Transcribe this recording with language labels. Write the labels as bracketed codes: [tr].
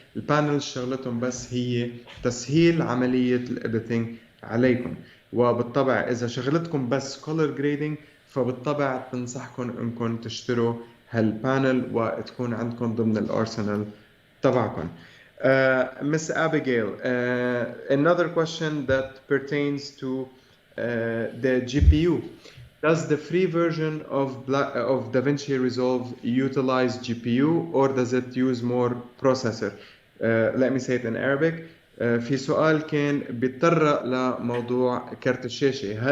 [ar] البانل شغلتهم بس هي تسهيل عملية الاديتنج عليكم. وبالطبع إذا شغلتكم بس color grading، فبالطبع تنصحكم إنكم تشتروا هالبانل وتكون عندكم ضمن الأرسنال تبعكم. [en] Miss Abigail, another question that pertains to the GPU. Does the free version of Davinci Resolve utilize GPU or does it use more processor? Let me say it in Arabic. [ar] في سؤال كان بيتطرق لموضوع كارت الشاشة.